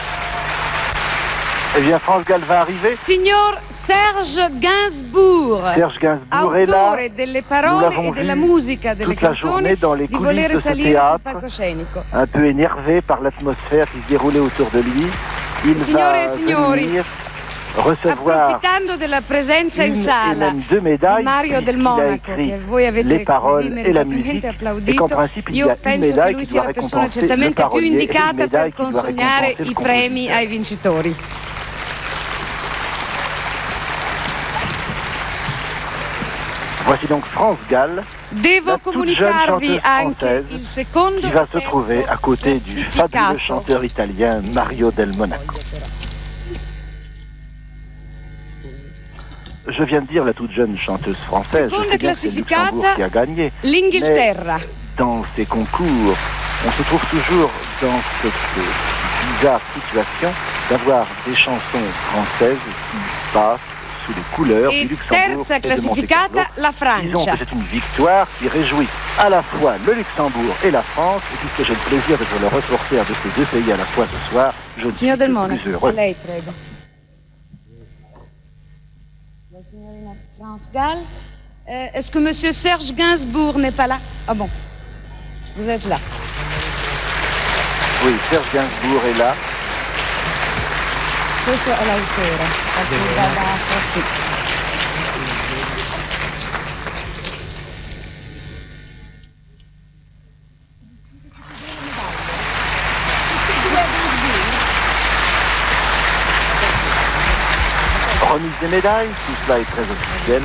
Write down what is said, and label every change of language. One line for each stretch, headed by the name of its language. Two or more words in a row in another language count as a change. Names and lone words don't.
French: Eh bien, France Gall va arriver.
Italian: Signor Serge Gainsbourg,
French: Serge Gainsbourg est là.
Italian: autore delle
French: Nous
Italian: parole
French: l'avons
Italian: e della
French: vu
Italian: musica delle
French: toute la
Italian: canzoni,
French: journée dans les
Italian: di
French: coulisses
Italian: volere
French: de ce
Italian: salire sul
French: théâtre,
Italian: palcoscenico.
French: un peu énervé par l'atmosphère qui se déroulait autour de lui. Il
Italian: Signore
French: va
Italian: e signori,
French: venir recevoir
Italian: approfittando della presenza in
French: une et
Italian: sala
French: même deux médailles,
Italian: di Mario del
French: puisqu'il a
Italian: Monaco,
French: écrit
Italian: che voi avete
French: les paroles
Italian: così
French: et la
Italian: meritatamente
French: musique, et
Italian: applaudito,
French: qu'en principe il y
Italian: io
French: a une
Italian: penso che
French: médaille
Italian: lui
French: qui
Italian: sia
French: doit
Italian: la persona
French: récompenser le
Italian: certamente più
French: parolier et une
Italian: indicata
French: médaille
Italian: per
French: qui doit
Italian: consegnare
French: récompenser le
Italian: i premi
French: compositeur.
Italian: ai vincitori.
French: Voici donc France Gall,
Italian: Devo
French: la toute jeune
Italian: comunicarvi
French: chanteuse
Italian: anche
French: française
Italian: il secondo
French: qui va se
Italian: pezzo
French: trouver à côté du fabuleux chanteur italien Mario del Monaco. Je viens de dire la toute jeune chanteuse française, je
Italian: Seconda
French: sais bien que c'est le
Italian: classificata,
French: Luxembourg qui a gagné.
Italian: l'Inghilterra.
French: Mais dans ces concours, on se trouve toujours dans cette bizarre situation d'avoir des chansons françaises qui passent sous les couleurs
Italian: E
French: du Luxembourg
Italian: terza
French: et de Monte Carlo.
Italian: classificata, la
French: Disons
Italian: Francia.
French: que c'est une victoire qui réjouit à la fois le Luxembourg et la France, et puisque j'ai le plaisir d'être le ressortir de ces deux pays à la fois ce soir, je ne suis
Italian: Signor del
French: que
Italian: Monaco,
French: plus
Italian: a
French: heureux.
Italian: lei prego. La signorina France Gall.
French: Est-ce que monsieur Serge Gainsbourg n'est pas là? Ah bon, vous êtes là. Oui, Serge Gainsbourg est là.
Italian: Questo è l'autore. Sì.
French: Remise des médailles, tout cela est très officiel.